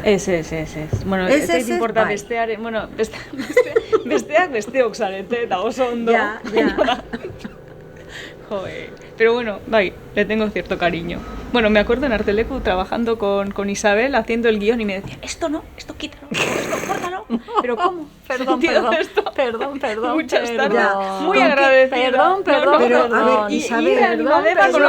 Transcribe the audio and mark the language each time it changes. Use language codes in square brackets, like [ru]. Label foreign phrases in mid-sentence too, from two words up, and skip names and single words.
[eu] Ez. Bueno, ez zait importa bestearen, bueno, besteak besteok zarete eta oso ondo. Ja. Jo, [es] Pero bueno, bai, le tengo cierto cariño. Bueno, me acuerdo en Artelecu trabajando con Isabel haciendo el guión y me decía, esto no, esto quítalo, esto córtalo. Pero ¿cómo? Perdón, Muchas perdón. tardes. Muy agradecida. Perdón. Pero, a ver, Y Isabel, animadera con